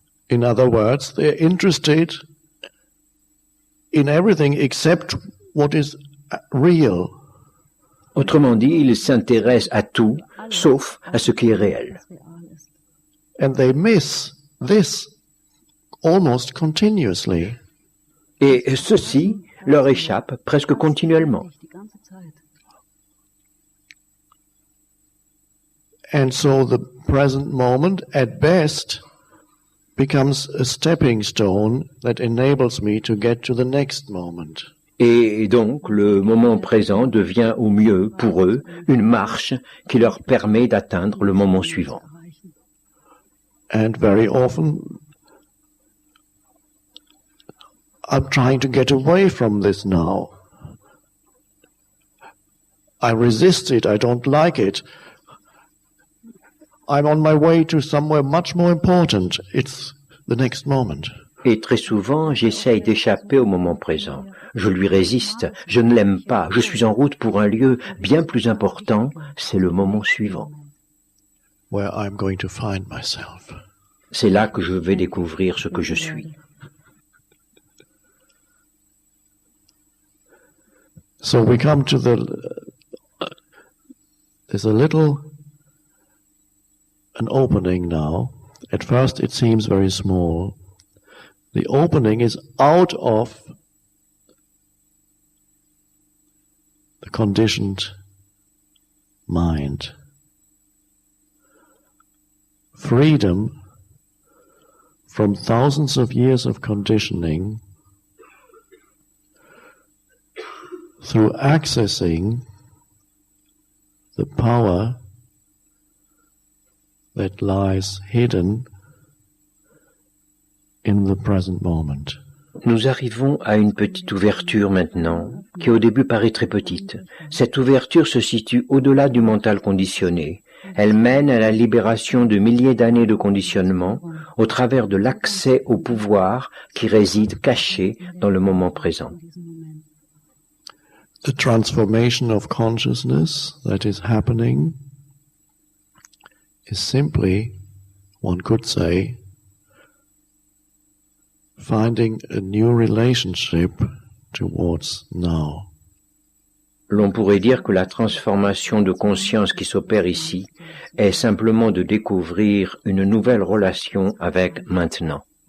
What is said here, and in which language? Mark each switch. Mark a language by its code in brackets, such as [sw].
[en] In other words, they're interested in everything except what is real. [fr] Autrement dit, ils s'intéressent à tout, sauf à ce qui est réel. [en] And they miss this almost continuously. [fr] Et ceci leur échappe presque continuellement. [en] And so the present moment, at best, becomes a stepping stone that enables me to get to the next moment. [fr] Et donc, le moment présent devient au mieux, pour eux, une marche qui leur permet d'atteindre le moment suivant. [en] And very often, I'm trying to get away from this now. I resist it, I don't like it. I'm on my way to somewhere much more important. It's the next moment. [fr] Et très souvent, j'essaye d'échapper au moment présent. Je lui résiste, je ne l'aime pas, je suis en route pour un lieu bien plus important, c'est le moment suivant. [en] Where I'm going to find myself. [fr] C'est là que je vais découvrir ce que je suis. [en] So we come to there's an opening now. At first it seems very small. The opening is out of the conditioned mind. Freedom from thousands of years of conditioning through accessing the power that lies hidden in the present moment. [fr] Nous arrivons à une petite ouverture maintenant, qui au début paraît très petite. Cette ouverture se situe au-delà du mental conditionné. Elle mène à la libération de milliers d'années de conditionnement au travers de l'accès au pouvoir qui réside caché dans le moment présent. [en] The transformation of consciousness that is happening is simply, one could say, finding a new relationship towards now. [fr] L'on pourrait dire que la transformation de conscience qui s'opère ici est simplement de découvrir une nouvelle relation avec maintenant.